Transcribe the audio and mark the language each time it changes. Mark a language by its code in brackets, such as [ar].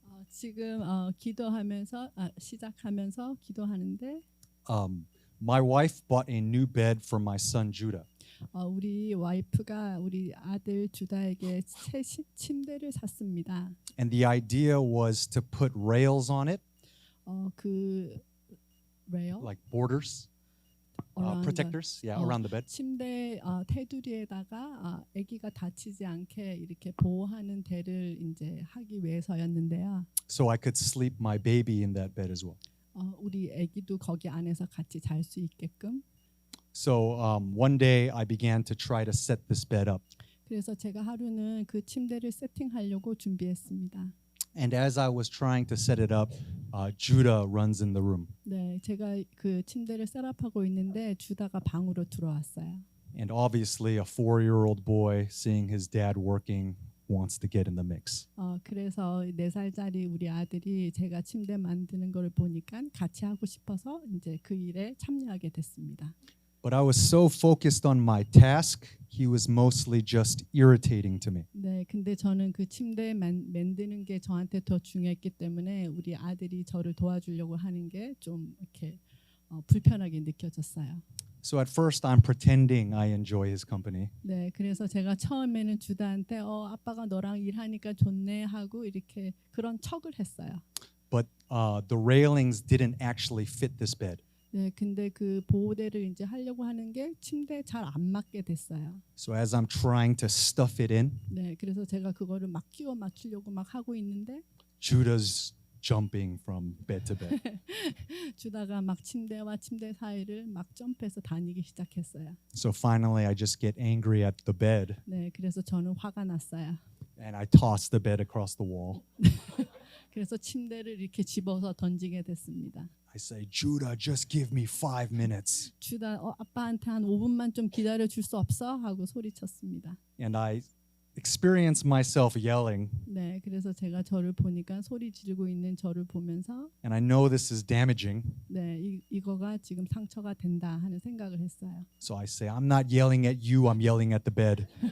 [ko] 지금 기도하면서 시작하면서 기도하는데 [en] my wife bought a new bed for my son Judah. [ko] 우리 와이프가 우리 아들 주다에게 새 침대를 샀습니다. [en] And the idea was to put rails on it, [ko] 그 rail [en] like borders, protectors, around the bed. [ko] 침대 테두리에다가 아기가 다치지 않게 이렇게 보호하는 대를 이제 하기 위해서였는데요. [en] So I could sleep my baby in that bed as well. [ko] 우리 아기도 거기 안에서 같이 잘 수 있게끔. [en] So one day I began to try to set this bed up. [ko] 그래서 제가 하루는 그 침대를 세팅하려고 준비했습니다. [en] And as I was trying to set it up, Judah runs in the room. [ko] 네, 제가 그 침대를 셋업하고 있는데 주다가 방으로 들어왔어요. [en] And obviously, a 4-year-old boy seeing his dad working wants to get in the mix. [ko] 그래서 4살짜리 우리 아들이 제가 침대 만드는 걸 보니까 같이 하고 싶어서 이제 그 일에 참여하게 됐습니다. [en] But I was so focused on my task, he was mostly just irritating to me. [ko] 네, 근데 저는 그 침대 만드는 게 저한테 더 중요했기 때문에 우리 아들이 저를 도와주려고 하는 게 좀 이렇게 불편하게 느껴졌어요. [en] So at first, I'm pretending I enjoy his company. [ko] 네, 그래서 제가 처음에는 주다한테 아빠가 너랑 일하니까 좋네 하고 이렇게 그런 척을 했어요. [en] But the railings didn't actually fit this bed. [ko] 네, 근데 그 보호대를 이제 하려고 하는 게 침대에 잘 안 맞게 됐어요. [en] So as I'm trying to stuff it in, [ko] 네, 그래서 제가 그거를 막 끼워 맞추려고 막 하고 있는데 [en] Judah's jumping from bed to bed. [ko] 주다가 막 침대와 침대 사이를 막 점프해서 다니기 시작했어요. [en] So finally, I just get angry at the bed [ko] 네, 그래서 저는 화가 났어요. [en] and I toss the bed across the wall. [ko] 그래서 침대를 이렇게 집어서 던지게 됐습니다. [en] I say, Judah, just give me 5 minutes. [ko] 주다 아빠한테 한 5분만 좀 기다려 줄 수 없어? 하고 소리쳤습니다. [en] And I experience myself yelling, [ko] 네, 그래서 제가 저를 보니까 소리 지르고 있는 저를 보면서 [en] and I know this is damaging. [ko] 네, 이거가 지금 상처가 된다 하는 생각을 했어요. [en] So I say, I'm not yelling at you, I'm yelling at the bed.